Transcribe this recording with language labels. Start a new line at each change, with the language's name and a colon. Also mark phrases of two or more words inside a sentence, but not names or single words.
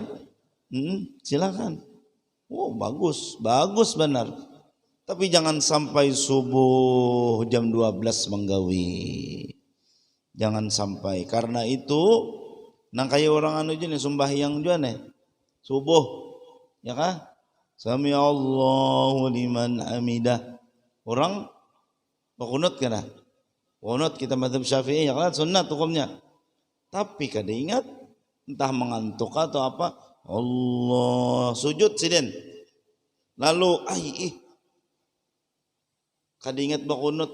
Banjar: Silahkan. Bagus benar. Tapi jangan sampai subuh jam 12 menggawi. Jangan sampai. Karena itu nang kaya orang nih sembahyang juga nih. Subuh. Ya kah?
Arabic: سمع الله لمن حمده.
Banjar: Orang berkunut kan? Kunut kita mazhab Syafi'i ya kan sunnah hukumnya. Tapi kada ingat entah mengantuk atau apa. Allah sujud siden. Lalu kada ingat berkunut.